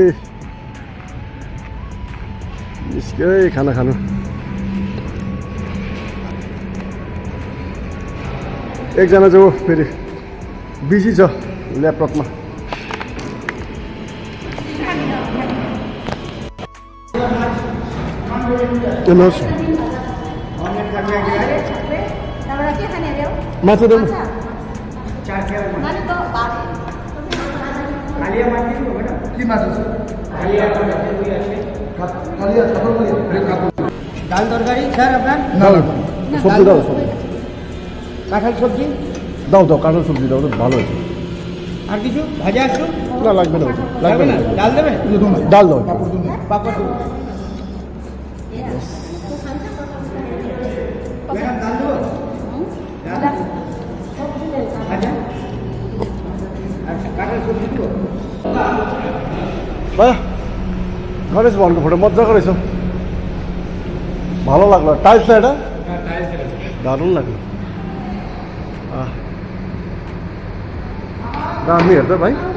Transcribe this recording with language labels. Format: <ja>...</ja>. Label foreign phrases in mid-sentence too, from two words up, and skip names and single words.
<ne>निस्क्यो है खाना खानु एकजना जो फेरि बिजी छ ल्यापटपमा हेर्नुहोस् माछा देऊ के माछा छ</ne> <bn>कालिया ডাল তরকারি স্যার আপনার সবজি দাও সবজি কাঁঠাল সবজি দাও দাও কাঁঠাল সবজি দাও ভালো আছে আর কিছু ভাজা একটু না লাগবে না লাগবে না ডাল দেবেন ডাল দাও পাপড় দেবো ম্যাডাম ডাল দেবো ভাজা আচ্ছা কাঁঠাল সবজি দেবো ভাইয়া গণেশ</bn> <ne>ভবनको फोटो मजाको रहेछ</ne> <bn>ভালো লাগলো টাইলস না এটা দারুণ লাগলো</bn> <ne>दामी हेर्दा भाइ</ne>